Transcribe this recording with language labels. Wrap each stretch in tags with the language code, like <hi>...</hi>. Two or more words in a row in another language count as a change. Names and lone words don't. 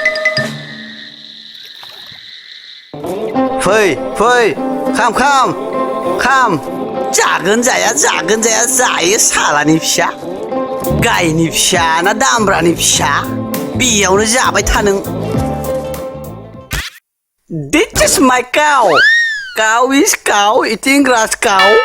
<brx>फै फै खाम खाम खाम जागोन जाया जायो सालानि फिसा गायनि फिसा ना दामब्रानि फिसा बेयावनो जाबाय था नों</brx> <en>This is my cow. Cow is cow eating grass cow.</en>